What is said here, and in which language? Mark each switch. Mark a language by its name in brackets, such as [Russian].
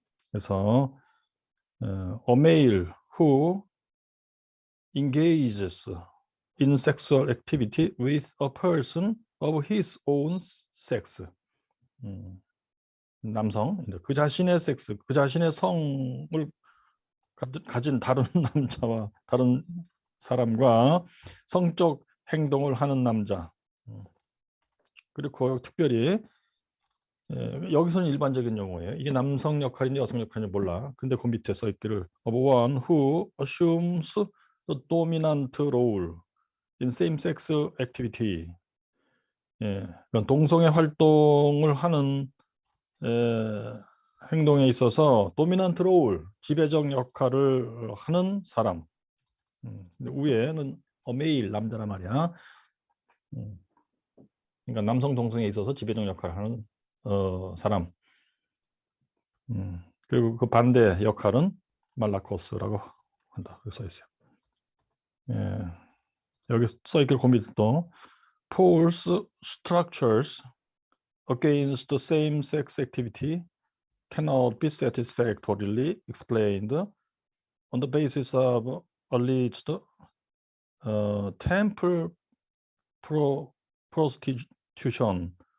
[Korean] 그래서 [English] a male who engages in sexual activity with a person of his own sex. [Korean] 남성, 그 자신의 섹스, 그 자신의 성을 가진 다른 남자와 다른 사람과 성적 행동을 하는 남자. 그리고 특별히 여기서는 일반적인 용어예요. 이게 남성 역할인지 여성 역할인지 몰라. 근데 그 밑에 써 있기를 [English] of one who assumes the dominant role in same-sex activity. [Korean] 예, 그러니까 동성애 활동을 하는 행동에 있어서 도미넌트 롤, 지배적 역할을 하는 사람. 근데 위에는 어메일, 남자란 말이야. 그러니까 남성 동성애에 있어서 지배적 역할을 하는 사람. 그리고 그 반대 역할은 말라코스라고 한다. 그렇게 써 있어요. 예. 여기 써 있길 고민도 [English] Paul's structures against the same-sex activity cannot be satisfactorily explained on the basis of alleged temple prostitution.